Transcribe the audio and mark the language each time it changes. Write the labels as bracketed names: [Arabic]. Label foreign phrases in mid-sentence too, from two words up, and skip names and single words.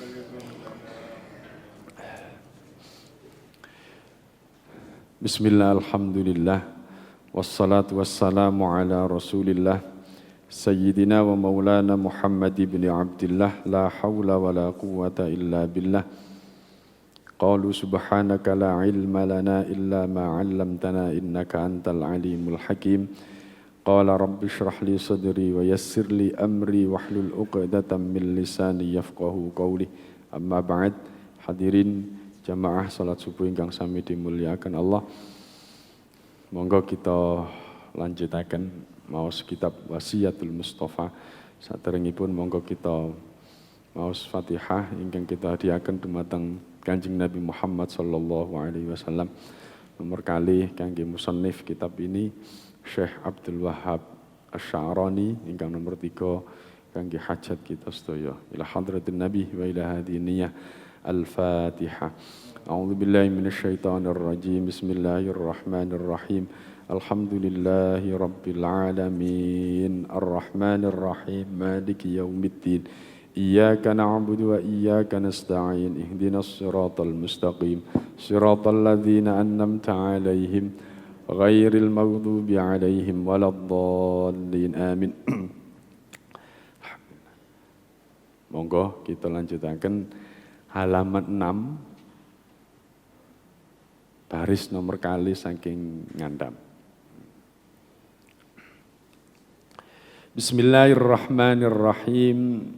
[Arabic] بسم الله، الحمد لله، والصلاة والسلام على رسول الله، سيدنا ومولانا محمد بن عبد الله، لا حول ولا قوة إلا بالله. قالوا سبحانك لا علم لنا إلا ما علمتنا إنك أنت العليم الحكيم. قال رب اشرح لي صدري ويسر لي أمري واحلل عقدة من لساني يفقهوا قولي. أما بعد. [Javanese] Hadirin jamaah salat subuh ingkang sami dimuliakan Allah. Monggo kita lanjutaken maos kitab Wasiyatul Mustafa. Saderengipun monggo kita maos Fatihah ingkang kita hadiaken dumateng Kanjeng Nabi Muhammad [Arabic] صلى الله عليه وسلم. [Javanese] Nomor kali kangge musannif kitab ini Syekh Abdul Wahhab Asy-Sya'rani ingkang nomor 3 kangge hajat kita sedaya. [Arabic] إلى حضرة النبي وإلى هذه النية. Al-Fatihah. أعوذ بالله من الشيطان الرجيم. Bismillahirrahmanirrahim. الحمد لله رب العالمين. الرحمن الرحيم. مالك يوم الدين. إياك نعبد وإياك نستعين. اهدنا الصراط المستقيم. صراط الذين أنعمت عليهم غير المغضوب عليهم ولا الضالين. Amin. [Javanese] Monggo kita lanjutaken halaman 6 baris nomor kali saking ngandam. [Arabic] Bismillahirrahmanirrahim.